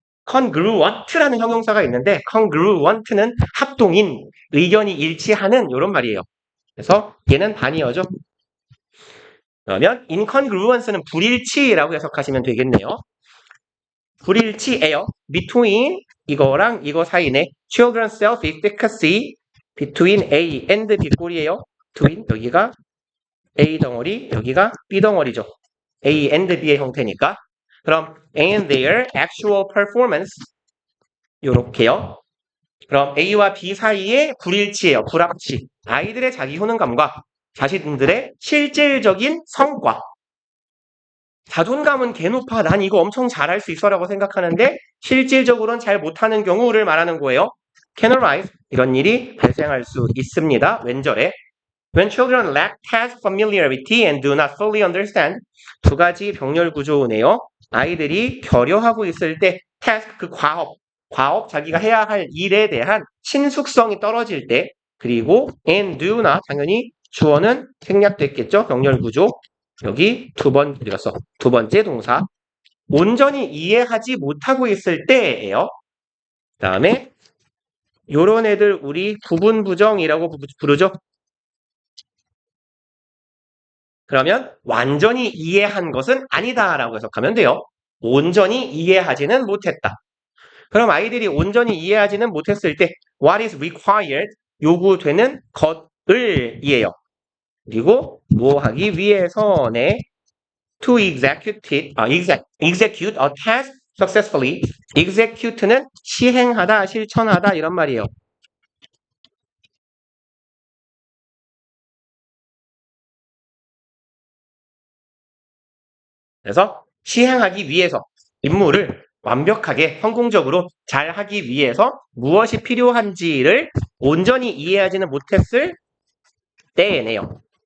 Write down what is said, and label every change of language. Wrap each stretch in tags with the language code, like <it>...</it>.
<ko>congruent라는 형용사가 있는데 congruent는 합동인, 의견이 일치하는 이런 말이에요. 그래서 얘는 반이어죠. 그러면 incongruence는 불일치라고 해석하시면 되겠네요. 불일치예요. between 이거랑 이거 사이네.</ko> <en>children's self-efficacy between A and B</en> <ko>꼴이에요. between 여기가 A 덩어리, 여기가 B 덩어리죠.</ko> <en>A and B의</en> <ko>형태니까. 그럼</ko> <en>and their actual performance</en> <ko>요렇게요. 그럼</ko> <en>A와 B</en> <ko>사이의 불일치예요. 불합치. 아이들의 자기 효능감과 자신들의 실질적인 성과. 자존감은 개 높아. 난 이거 엄청 잘할 수 있어 라고 생각하는데 실질적으로는 잘 못하는 경우를 말하는 거예요.</ko> <en>can arise.</en> <ko>이런 일이 발생할 수 있습니다. 왼절에.</ko> <en>When children lack task familiarity and do not fully understand.</en> <ko>두 가지 병렬 구조네요. 아이들이 결여하고 있을 때 task 그 과업 자기가 해야 할 일에 대한 친숙성이 떨어질 때 그리고 and do나 당연히 주어는 생략됐겠죠. 병렬 구조. 여기 두 번째 동사. 온전히 이해하지 못하고 있을 때예요. 그 다음에 요런 애들 우리 부분 부정이라고 부르죠. 그러면 완전히 이해한 것은 아니다라고 해석하면 돼요. 온전히 이해하지는 못했다. 그럼 아이들이 온전히 이해하지는 못했을 때</ko> <en>what is required</en> <ko>요구되는 것을 이해요. 그리고 뭐 하기 위해서네</ko> <en>to execute a task successfully.</en> <ko>execute는 시행하다, 실천하다 이런 말이에요. 그래서 시행하기 위해서 임무를 완벽하게 성공적으로 잘 하기 위해서 무엇이 필요한지를 온전히 이해하지는 못했을 때네요.</ko>